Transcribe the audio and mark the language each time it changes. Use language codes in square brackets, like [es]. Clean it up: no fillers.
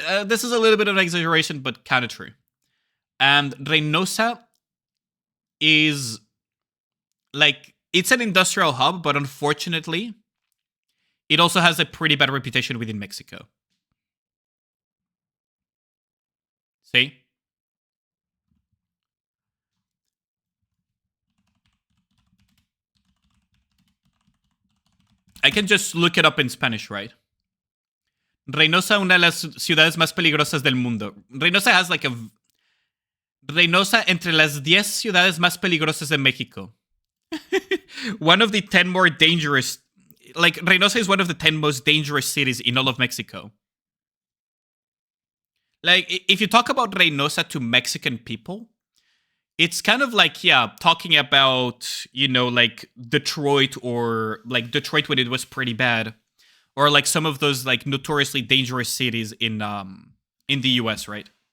[en] This is a little bit of an exaggeration, but kind of true. And Reynosa is like, it's an industrial hub, but unfortunately, it also has a pretty bad reputation within Mexico. See? I can just look it up in Spanish, right? [es] Reynosa, una de las ciudades más peligrosas del mundo. Reynosa [en] has like [es] Reynosa entre las 10 ciudades más peligrosas de México. [en] One of the 10 more dangerous... Like, Reynosa is one of the 10 most dangerous cities in all of Mexico. Like, if you talk about Reynosa to Mexican people, it's kind of like, yeah, talking about, like Detroit, or like Detroit when it was pretty bad, or like some of those like notoriously dangerous cities in the US, right?